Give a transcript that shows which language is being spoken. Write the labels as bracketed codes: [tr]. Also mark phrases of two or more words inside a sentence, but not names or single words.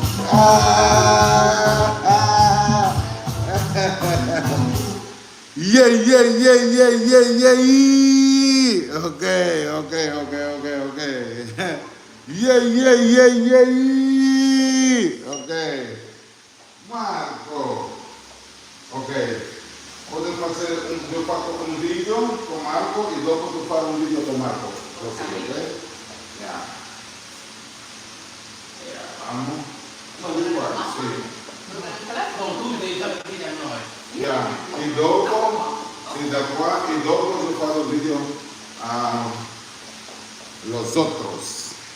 [en] Yeah, yeah, yeah, yeah, yeah, yeah. Okay, okay, okay, okay, okay. Yeah, yeah, yeah, yeah. Okay. Marco. [pt] Ok. Posso fazer eu faço vídeo com Marco e [it] dopo tu fai vídeo [pt] com Marco. Così, [en] ok? Yeah. Yeah, [pt] vamos. [it] No, di qua, sì. Tu devi fare il video a noi. Yeah. E dopo, e da qua, e dopo tu fai il video [es] a los otros.